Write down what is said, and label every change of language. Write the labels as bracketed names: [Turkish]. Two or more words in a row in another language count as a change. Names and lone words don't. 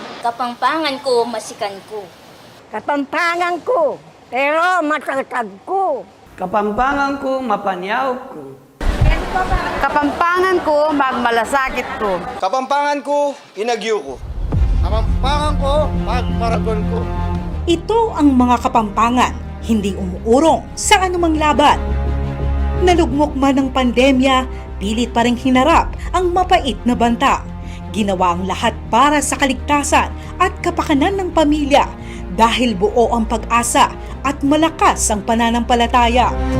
[Pampanga] Kapampangan ko, masikan ko. Kapampangan ko, pero matatag ko. Kapampangan ko, mapanyaw ko. Kapampangan ko, magmalasakit ko. Kapampangan ko, inagyo ko. Kapampangan ko, pagparagon ko. [Filipino] Ito ang mga kapampangan, hindi umuurong sa anumang laban. Nalugmok man ng pandemya, pilit pa ring hinarap ang mapait na banta. Ginawa ang lahat para sa kaligtasan at kapakanan ng pamilya dahil buo ang pag-asa at malakas ang pananampalataya.